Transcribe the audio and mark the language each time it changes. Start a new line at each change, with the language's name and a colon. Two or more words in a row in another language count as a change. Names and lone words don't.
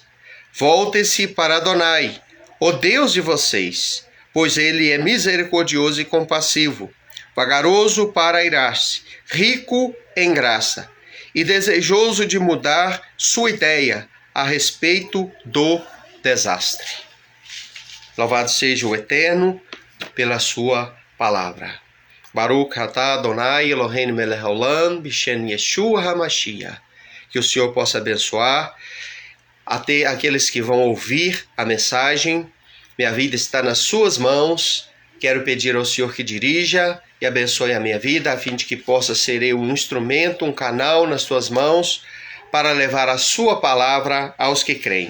Portuguese: Voltem-se para Adonai, o Deus de vocês, pois ele é misericordioso e compassivo, vagaroso para irar-se, rico em graça e desejoso de mudar sua ideia a respeito do desastre. Louvado seja o Eterno pela sua palavra.
Hebrew: ברוך אתה אדוני אלוהינו מלך העולם בשם ישוע המשיח.
Portuguese: Que o Senhor possa abençoar até aqueles que vão ouvir a mensagem. Minha vida está nas suas mãos. Quero pedir ao Senhor que dirija e abençoe a minha vida, a fim de que possa ser eu um instrumento, um canal nas suas mãos para levar a sua palavra aos que creem.